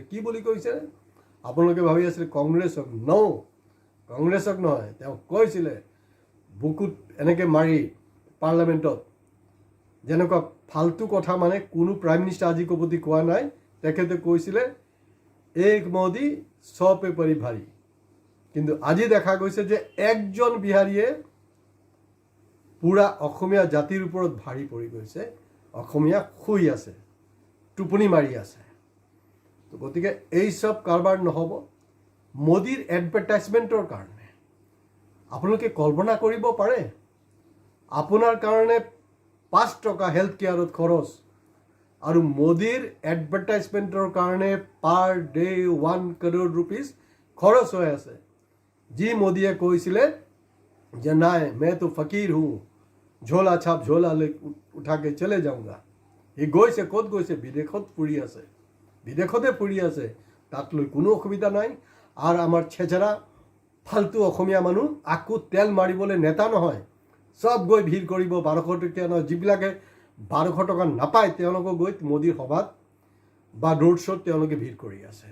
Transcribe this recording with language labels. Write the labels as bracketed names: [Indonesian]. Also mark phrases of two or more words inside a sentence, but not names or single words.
[Assamese] কি বুলি কৈছে আপোনালোকে ভাবি আছিলে কংগ্ৰেছক? কংগ্ৰেছক নহয়, তেওঁ কৈছিলে বুকুত এনেকৈ মাৰি পাৰ্লামেণ্টত, যেনেকুৱা ফাল্টু কথা মানে কোনো প্ৰাইম মিনিষ্টাৰ আজি কপতি কোৱা নাই। তেখেতে কৈছিলে [Hindi] एक मोदी 100 पे पड़ी भारी। [Assamese] কিন্তু আজি দেখা গৈছে যে একজন বিহাৰীয়ে পুৰা অসমীয়া জাতিৰ ওপৰত ভাৰী পৰি গৈছে। অসমীয়া শুই আছে, টোপনি মাৰি আছে। তো গতিকে এই চব কাৰবাৰ নহ'ব মোদীৰ এডভাৰটাইজমেণ্টৰ কাৰণে। আপোনালোকে কল্পনা কৰিব পাৰে আপোনাৰ কাৰণে 5 টকা হেল্থ কেয়াৰত খৰচ, আৰু মোদীৰ এডভাৰটাইজমেণ্টৰ কাৰণে [English] per day 1 crore rupees [Assamese] খৰচ হৈ আছে। [Hindi] जी मोदी [Assamese] কৈছিলে যে নাই [Hindi] मैं तो फकीर हूँ, झोला छाप झोला ले उठा के चले जाऊंगा। [Assamese] এই গৈছে ক'ত গৈছে? বিদেশত ফুৰি আছে, বিদেশতে ফুৰি আছে, তাত লৈ কোনো অসুবিধা নাই। আৰু আমাৰ ছেচেৰা ফাল্টু অসমীয়া মানুহ আকো তেল মাৰিবলৈ নেতা নহয়, চব গৈ ভিৰ কৰিব 1200 টকীয়া নহয়। যিবিলাকে 1200 টকা নাপায় তেওঁলোকক গৈ মোদীৰ সভাত বা ৰোড শ্ব'ত তেওঁলোকে ভিৰ কৰি আছে।